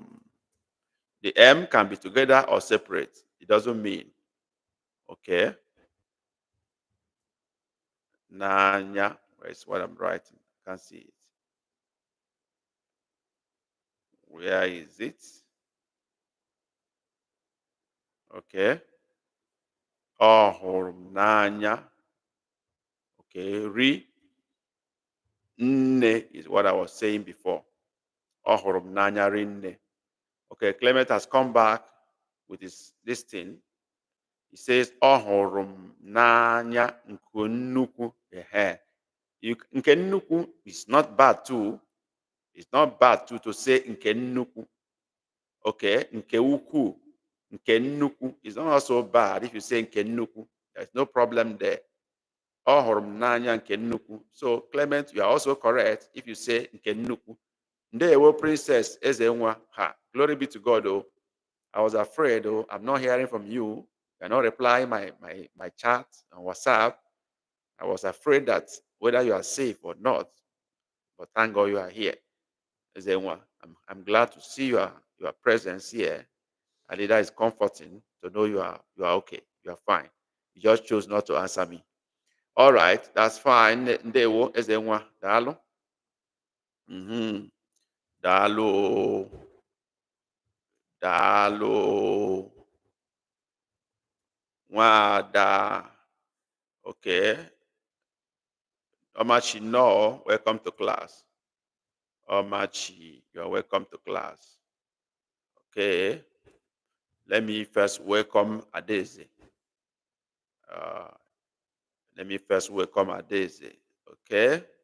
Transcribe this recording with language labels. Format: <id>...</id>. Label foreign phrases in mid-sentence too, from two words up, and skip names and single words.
<en>The M can be together or separate. It doesn't mean. Okay. N'anya. Where's what I'm writing? I can't see it. Where is it? Okay.</en> <ig>Ọhụrụ m n'anya. Okay.</ig> <en>Nne is what I was saying before.</en> <ig>Ọhụrụ m n'anya rinne.</ig> <en>Okay, Clement has come back with this thing. He says,</en> <ig>ọhụrụ m n'anya nke nnukwu. Nke nnukwu</ig> <en>is not bad too. It's not bad too to say</en> <ig>nke nnukwu.</ig> <en>Okay,</en> <ig>nke ukwu. Nke nnukwu</ig> <en>is not also bad if you say</en> <ig>nke nnukwu.</ig> <en>There's no problem there.</en> <ig>Ọhụrụ m n'anya nke nnukwu.</ig> <en>So, Clement, you are also correct if you say</en> <ig>nke nnukwu. Ndewo, Princess Ezenwa.</ig> <en>Glory be to God, oh. I was afraid, oh, I'm not hearing from you. You're not replying my chat on WhatsApp. I was afraid that whether you are safe or not. But thank God you are here. Ezenwa, I'm glad to see your presence here. And that is comforting to know you are okay. You are fine. You just chose not to answer me. All right, that's fine.</en> <ig>Ndewo, Ezenwa, daalụ. Daalụ. Daalụ. Nwada.</ig> <en>Okay. Omachi, no, welcome to class. Omachi, you're welcome to class. Okay. Let me first welcome Adeze. Okay.</en>